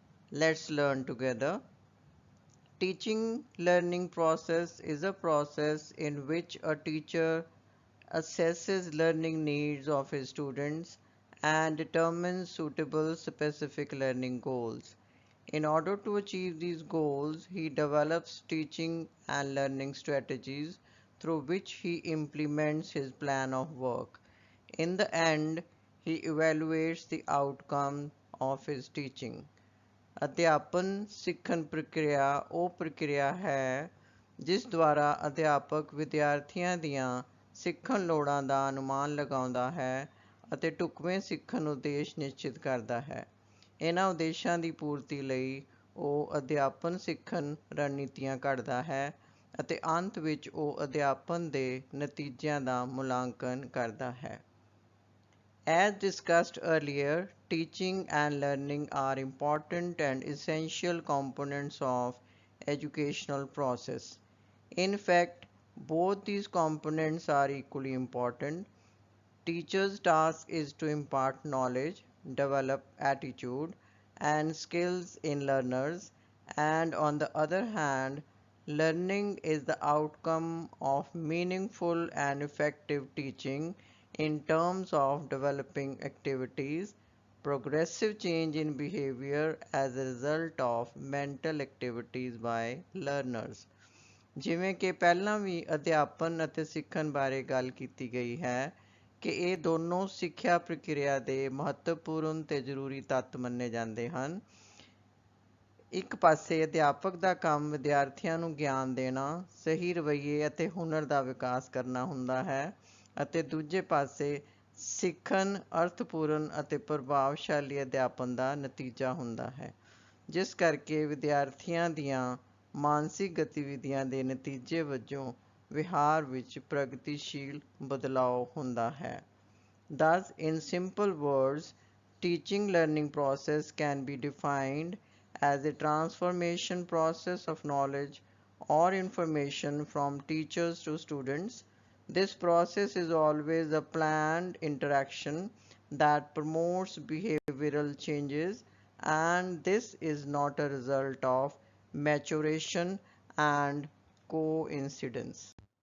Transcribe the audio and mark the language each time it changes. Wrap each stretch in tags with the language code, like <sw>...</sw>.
<en>Let's learn together. Teaching learning process is a process in which a teacher assesses learning needs of his students and determines suitable specific learning goals. In order to achieve these goals, he develops teaching and learning strategies through which he implements his plan of work. In the end, he evaluates the outcome of his teaching.</en> <pa>ਅਧਿਆਪਨ ਸਿੱਖਣ ਪ੍ਰਕਿਰਿਆ ਉਹ ਪ੍ਰਕਿਰਿਆ ਹੈ ਜਿਸ ਦੁਆਰਾ ਅਧਿਆਪਕ ਵਿਦਿਆਰਥੀਆਂ ਦੀਆਂ ਸਿੱਖਣ ਲੋੜਾਂ ਦਾ ਅਨੁਮਾਨ ਲਗਾਉਂਦਾ ਹੈ ਅਤੇ ਢੁਕਵੇਂ ਸਿੱਖਣ ਉਦੇਸ਼ ਨਿਸ਼ਚਿਤ ਕਰਦਾ ਹੈ। ਇਹਨਾਂ ਉਦੇਸ਼ਾਂ ਦੀ ਪੂਰਤੀ ਲਈ ਉਹ ਅਧਿਆਪਨ ਸਿੱਖਣ ਰਣਨੀਤੀਆਂ ਘੜਦਾ ਹੈ ਅਤੇ ਅੰਤ ਵਿੱਚ ਉਹ ਅਧਿਆਪਨ ਦੇ ਨਤੀਜਿਆਂ ਦਾ ਮੁਲਾਂਕਣ ਕਰਦਾ ਹੈ।</pa> <en>As discussed earlier, teaching and learning are important and essential components of educational process. In fact, both these components are equally important. Teacher's task is to impart knowledge, develop attitude and skills in learners, and on the other hand, learning is the outcome of meaningful and effective teaching in terms of developing activities, progressive change in behavior as a result of mental activities by learners.</en> <pa>ਜਿਵੇਂ ਕਿ ਪਹਿਲਾਂ ਵੀ ਅਧਿਆਪਨ ਅਤੇ ਸਿੱਖਣ ਬਾਰੇ ਗੱਲ ਕੀਤੀ ਗਈ ਹੈ ਕਿ ਇਹ ਦੋਨੋਂ ਸਿੱਖਿਆ ਪ੍ਰਕਿਰਿਆ ਦੇ ਮਹੱਤਵਪੂਰਨ ਤੇ ਜ਼ਰੂਰੀ ਤੱਤ ਮੰਨੇ ਜਾਂਦੇ ਹਨ। ਇੱਕ ਪਾਸੇ ਅਧਿਆਪਕ ਦਾ ਕੰਮ ਵਿਦਿਆਰਥੀਆਂ ਨੂੰ ਗਿਆਨ ਦੇਣਾ, ਸਹੀ ਰਵੱਈਏ ਅਤੇ ਹੁਨਰ ਦਾ ਵਿਕਾਸ ਕਰਨਾ ਹੁੰਦਾ ਹੈ ਅਤੇ ਦੂਜੇ ਪਾਸੇ ਸਿੱਖਣ ਅਰਥਪੂਰਨ ਅਤੇ ਪ੍ਰਭਾਵਸ਼ਾਲੀ ਅਧਿਆਪਨ ਦਾ ਨਤੀਜਾ ਹੁੰਦਾ ਹੈ, ਜਿਸ ਕਰਕੇ ਵਿਦਿਆਰਥੀਆਂ ਦੀਆਂ ਮਾਨਸਿਕ ਗਤੀਵਿਧੀਆਂ ਦੇ ਨਤੀਜੇ ਵਜੋਂ ਵਿਹਾਰ ਵਿੱਚ ਪ੍ਰਗਤੀਸ਼ੀਲ ਬਦਲਾਅ ਹੁੰਦਾ ਹੈ।</pa> <en>Thus, in simple words, teaching learning process can be defined as a transformation process of knowledge or information from teachers to students. This process is always a planned interaction that promotes behavioral changes, and this is not a result of maturation and coincidence.</en>